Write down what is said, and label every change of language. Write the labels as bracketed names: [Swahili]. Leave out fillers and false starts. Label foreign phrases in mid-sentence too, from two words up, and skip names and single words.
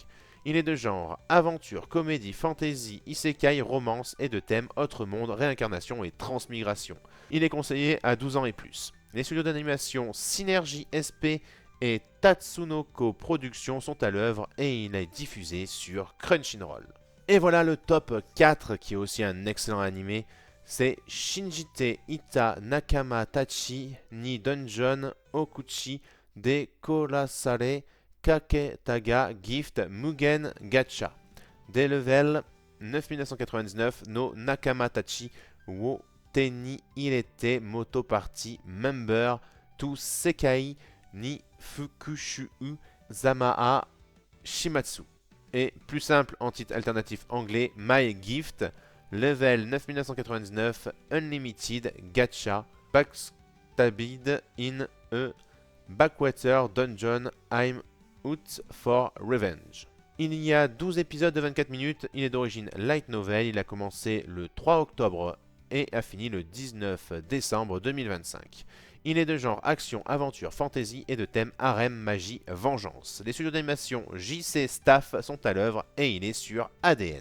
[French] Il est de genre aventure, comédie, fantasy, isekai, romance et de thème autre monde, réincarnation et transmigration. Il est conseillé à 12 ans et plus. Les studios d'animation Synergy SP et Tatsunoko Productions sont à l'œuvre et il est diffusé sur Crunchyroll. Et voilà le top 4 qui est aussi un excellent animé. C'est Shinjite Ita Nakama Tachi ni Dungeon Okuchi de Korasare Kaketaga Gift Mugen Gacha. Des levels 9999 no Nakama Tachi wo Teni Irete Moto Party Member to Sekai ni Fukushu Zamaa Shimatsu. Et plus simple en titre alternatif anglais, My Gift, level 9999, Unlimited, Gacha, Backstabid in a Backwater Dungeon, I'm out for revenge. Il y a 12 épisodes de 24 minutes, il est d'origine light novel, il a commencé le 3 octobre et a fini le 19 décembre 2025. Il est de genre action, aventure, fantasy et de thème harem, magie, vengeance. Les studios d'animation JC Staff sont à l'œuvre et il est sur ADN.